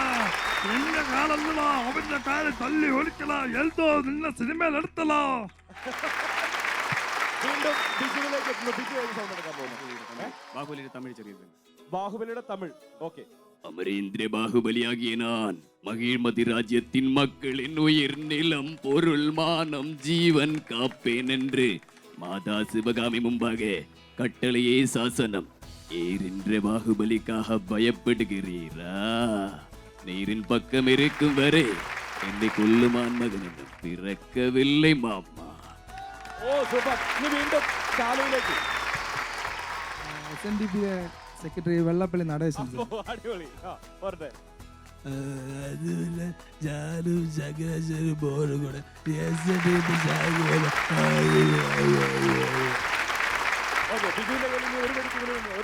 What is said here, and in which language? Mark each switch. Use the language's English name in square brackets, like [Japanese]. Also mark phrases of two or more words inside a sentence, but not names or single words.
[Malayalam] നിന്റെ കാലല്ലടാ അവന്റെ കാല് തല്ലി ഒളിക്കലാ. എൽദോ നിന്നെ സിനിമയിൽ എടുത്തലാ. വീണ്ടും ബിജുവിലേക്ക് എത്തുന്നു. ബിജു സൗണ്ട് എടുക്കാൻ പോകുന്നു. ബാഹുബലിയുടെ തമിഴ് ചെറിയ. ബാഹുബലിയുടെ തമിഴ്. ഓക്കെ, [Tamil] அமரேந்திர பாகுபலியாகிய நான் மகிழ்மதி ராஜ்யத்தின் மக்களின் உயிர் நிலம் பொருள் மானம் ஜீவன் காப்பேன் என்று மாதா சிவகாமி முன்பாக கட்டளையே சாசனம் ஏறின்ற பாகுபலிக்காக பயப்படுகிறீரா நீரின் பக்கம் இருக்கும் வரை என்னை கொல்லுமான் மகன் என்று பிறக்கவில்லை மாமா [Malayalam] ഓ സൂപ്പർ. ഇനി വീണ്ടും ശാലുവിലേക്ക്. SNDP സെക്രട്ടറി വെള്ളപ്പള്ളി നടേശൻ ഓ, അടിപൊളി. ആ, പോരട്ടെ. ഞാനും ചങ്ങനാശ്ശേരി ബോർഡും കൂടെ ഓക്കെ, ബിജുവിന്റെ കയ്യിൽ നിന്ന് ഒരു വെടിക്ക് കൂടി ഉണ്ട്.